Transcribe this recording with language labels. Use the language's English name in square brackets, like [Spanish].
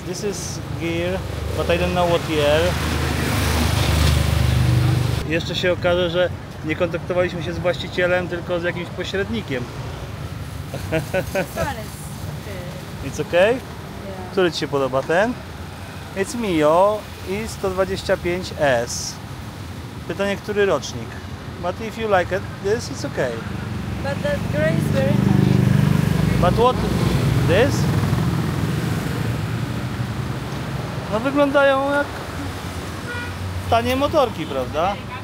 [English] This is Gear, but I don't know what year. [Polish] Jeszcze się okaże, że nie kontaktowaliśmy się z właścicielem, tylko z jakimś pośrednikiem. [English] This one is okay. It's okay? Yeah. [Polish] Który Ci się podoba? Ten? [English] It's Mio [Polish] i 125S. Pytanie, który rocznik? [English] But if you like it, this is okay. But the grey is very nice. But what? This? [Polish] No wyglądają jak tanie motorki, prawda?